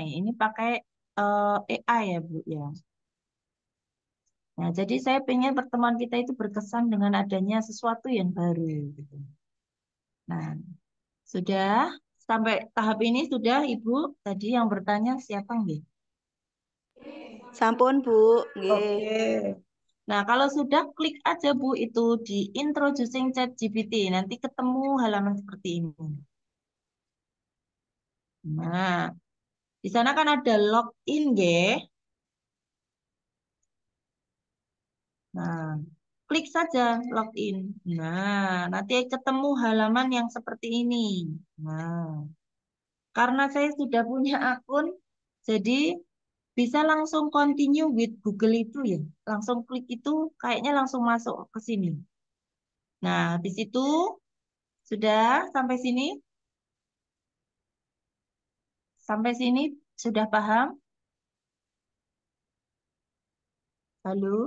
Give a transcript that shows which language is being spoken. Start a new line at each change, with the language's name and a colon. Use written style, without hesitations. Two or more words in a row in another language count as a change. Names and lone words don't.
Indonesian: Ini pakai AI ya, Bu ya. Nah, jadi saya pengen pertemuan kita itu berkesan dengan adanya sesuatu yang baru gitu. Nah, sudah sampai tahap ini sudah Ibu tadi yang bertanya siapa nggih?
Balinese: Sampun, Bu. Nggih.
Indonesian: Oke. Nah, kalau sudah klik aja Bu itu di Introducing ChatGPT, nanti ketemu halaman seperti ini. Nah, di sana kan ada login nggih. Nah, klik saja login. Nah, nanti ketemu halaman yang seperti ini. Nah, karena saya sudah punya akun, jadi bisa langsung
English: continue with Google
Indonesian: itu ya. Langsung klik itu, kayaknya langsung masuk ke sini. Nah, habis itu sudah sampai sini. Sampai sini sudah paham? Halo?